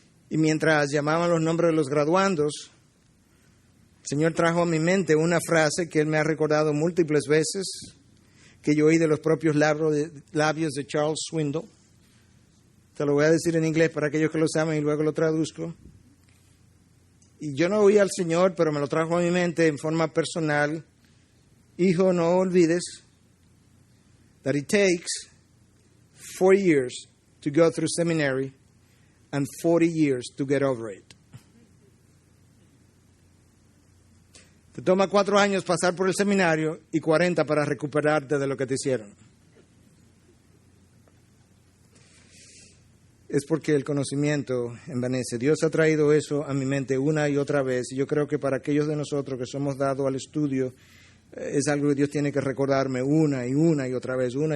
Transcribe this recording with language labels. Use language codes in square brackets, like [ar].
[es] Y mientras llamaban los nombres de los graduandos, el Señor trajo a mi mente una frase que Él me ha recordado múltiples veces, que yo oí de los propios labios de Charles Swindoll. Te lo voy a decir en inglés para aquellos que lo saben y luego lo traduzco. Y yo no oí al Señor, pero me lo trajo a mi mente en forma personal. Hijo, no olvides [en] that it takes 4 years to go through seminary and 40 years to get over it. [es] Te toma 4 años pasar por el seminario y 40 para recuperarte de lo que te hicieron. Es porque el conocimiento envanece. Dios ha traído eso a mi mente una y otra vez. Y yo creo que para aquellos de nosotros que somos dados al estudio, es algo que Dios tiene que recordarme una y otra vez.